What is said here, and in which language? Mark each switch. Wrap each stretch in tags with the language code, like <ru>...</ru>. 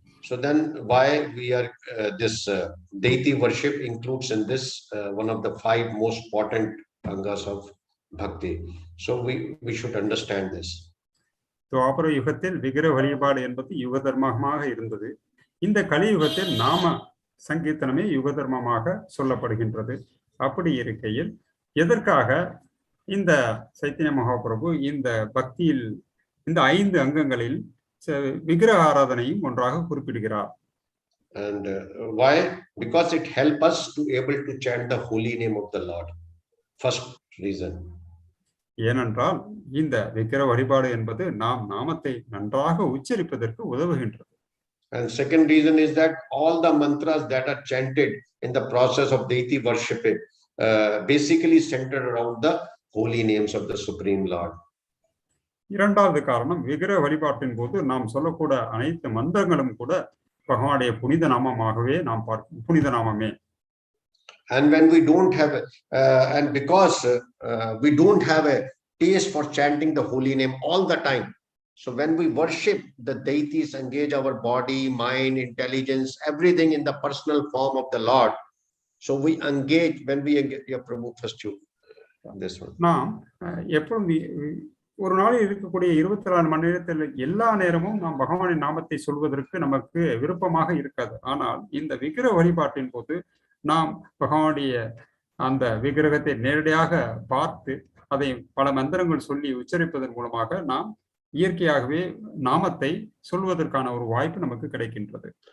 <en>So then why we are this deity worship includes in this one of the 5 most important angas of bhakti. So we should understand this.</en> <ta>துவாபர யுகத்தில் விக்கிரக வழிபாடு என்பது யுக தர்மமாக இருந்தது. இந்த கலியுகத்தில் நாம சங்கீர்த்தனமே யுக தர்மமாக சொல்லப்படுகின்றது. அப்படி இருக்கையில் எதற்காக இந்த சைத்தன்ய மகாபிரபு இந்த பக்தியில் இந்த 5 அங்கங்களில் விக்கிரக ஆராதனையும் ஒன்றாக குறிப்பிடுகிறார்?</ta> <en>And why? Because it helps us to able to chant the holy name of the Lord. First reason.</en> <ta>ஏனென்றால் இந்த விக்கிரக வழிபாடு என்பது நாம் நாமத்தை நன்றாக உச்சரிப்பதற்கு உதவுகின்றது.</ta> <en>And second reason is that all the mantras that are chanted in the process of deity worship basically centered around the holy names of the Supreme Lord.</en> <ta>இரண்டாவது காரணம், விக்கிரக வழிபாட்டின் போது நாம் சொல்லக்கூட அனைத்து மந்திரங்களும் கூட பகவானுடைய புனித நாமமாகவே நாம் பார்க்கும் புனித நாமமே.</ta> <en>And when we don't have and because we don't have a taste for chanting the holy name all the time, so when we worship the deities, engage our body, mind, intelligence, everything in the personal form of the Lord, so we engage when we engage. Yeah, Prabhu, first you this one.</en> <ta>நாம் எப்பொழுது ஒரு நாளில் இருக்கக்கூடிய 24 மணி நேரத்தில் எல்லா நேரமும் நாம் பகவானின் நாமத்தை சொல்வதற்கு நமக்கு விருப்பமாக இருக்காது. ஆனால் இந்த விக்கிரக வழிபாட்டின் போது நாம் பகவானுடைய அந்த விக்கிரகத்தை நேரடியாக பார்த்து அதை பல மந்திரங்கள் சொல்லி உச்சரிப்பதன் மூலமாக நாம் இயற்கையாகவே நாமத்தை சொல்வதற்கான ஒரு வாய்ப்பு நமக்கு கிடைக்கின்றது.</ta>